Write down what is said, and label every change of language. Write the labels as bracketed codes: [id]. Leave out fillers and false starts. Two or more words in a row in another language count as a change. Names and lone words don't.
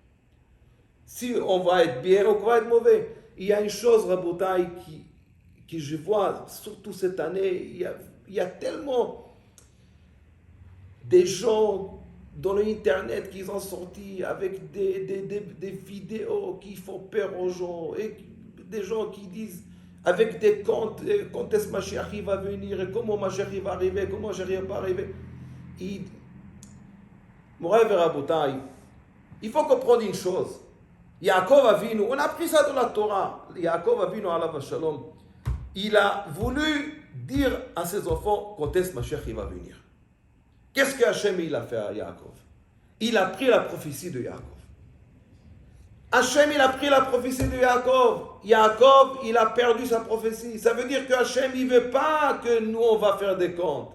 [fr] Si on va être bien ou qu'on va être mauvais. Il y a une chose, Rabotai, que je vois, surtout cette année, il y a tellement des gens dans l'internet qui ont sorti avec des vidéos qui font peur aux gens, et des gens qui disent avec des contes, quand est-ce que Mashiach va venir, et comment Mashiach va arriver, comment Mashiach va arriver. [he] מוריי ורבותיי, [fr] il faut comprendre une chose. Yaakov Avinu, on a pris ça de la Torah. Yaakov Avinu, [he] עליו השלום, [fr] il a voulu dire à ses enfants quand est-ce que Mashiach va venir. Qu'est-ce que Hachem il a fait à Yaakov? Il a pris la prophétie de Yaakov. Hachem il a pris la prophétie de Yaakov. Yaakov il a perdu sa prophétie. Ça veut dire que Hachem il ne veut pas que nous on va faire des comptes.